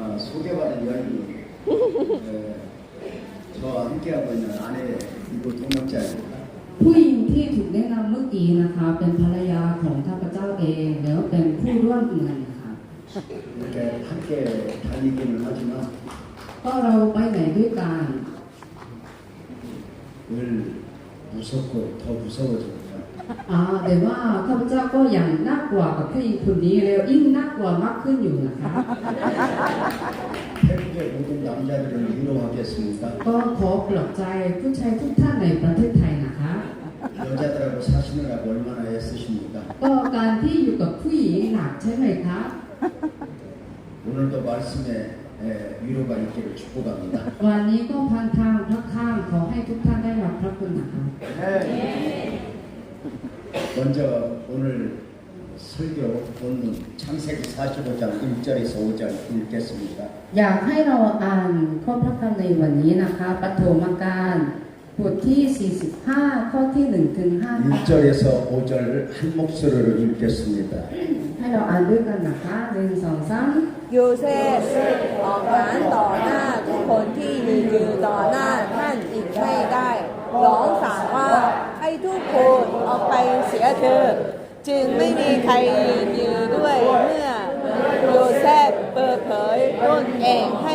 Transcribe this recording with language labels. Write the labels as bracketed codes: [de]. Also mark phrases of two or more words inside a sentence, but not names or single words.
[ko] 소개받은 열기. 저와 함께하고 있는 아내 이곳 동역자입니다. [th] ผู้หญิงที่ถูกแนะนำเมื่อกี้นะคะเป็นภรรยาของข้าพเจ้าเองแล้วเป็นผู้ร่วมงานนะคะ [ko] 이렇게 함께 다니기는 하지만 [th] ก็เราไปไหนด้วยกัน [ko] 늘 무섭고 더 무서워집니다. [th] แต่ว่าข้าพเจ้าก็ยังน่ากลัวกับผู้หญิงคนนี้แล้วยิ่งน่ากลัวมากขึ้นอยู่นะคะ [ko] 태국의 모든 남자들을 위로하겠습니다. [th] ก็ขอปลอบใจผู้ชายทุกท่านในประเทศไทยนะคะ [ko] 여자들하고 사시느라고 얼마나 애쓰십니까? [th] ก็การที่อยู่กับผู้หญิงหนักใช่ไหมคะ [ko] 오늘도 말씀에 위로가 있기를 축복합니다. [th] วันนี้ก็พันทางพระข้างขอให้ทุกท่านได้รับพระคุณนะคะ [ko] 먼저 오늘 설교 본문 창세기 45장 1절에서 5절 읽겠습니다. [th] อยากให้เราอ่านข้อพระคัมภีร์ในวันนี้นะคะปฐมกาลบทที่ 45 ข้อที่ 1 ถึง 5 [ko] 1절에서 5절 한 목소리로 읽겠습니다. [th] ให้เราอ่านด้วยกันนะคะ1 2 3 โยเซฟออกงานต่อหน้าทุกคนที่ยืนต่อหน้าท่านอีกไม่ได้ร้องสั่งว่าให้ทุกคนออกไปเสียเถิดจึงไม่มีใครยืนด้วยเมื่อโยเซฟเปิดเผยตนเองให้